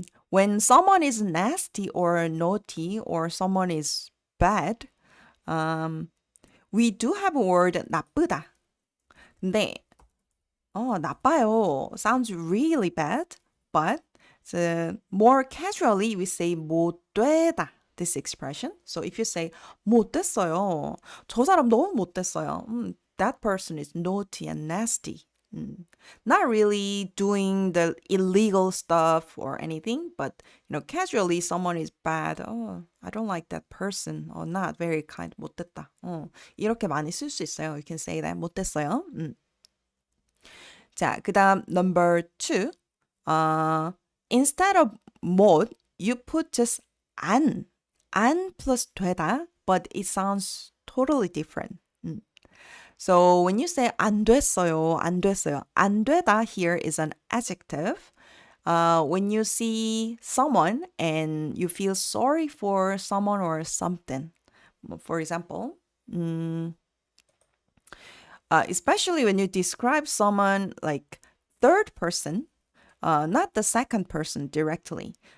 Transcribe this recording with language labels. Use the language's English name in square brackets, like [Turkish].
[English] When someone is nasty or naughty or someone is bad, we do have a word 나쁘다. [Korean] 근데 [English] 나빠요 sounds really bad, but more casually we say 못되다. This expression. So if you say [Korean] 못됐어요, 저 사람 너무 못됐어요. [English] That person is naughty and nasty. Not really doing the illegal stuff or anything, but casually someone is bad. I don't like that person. Not very kind. 못됐다. [Korean] 이렇게 많이 쓸 수 있어요. [English] You can say that. 못됐어요. [Korean] 자, 그다음 [English] number 2. Instead of 못, you put just 안 plus 되다, but it sounds totally different. So when you say 안 됐어요, 안 됐어요, 안 되다 here is an adjective. When you see someone and you feel sorry for someone or something, for example, especially when you describe someone like third person, not the second person directly.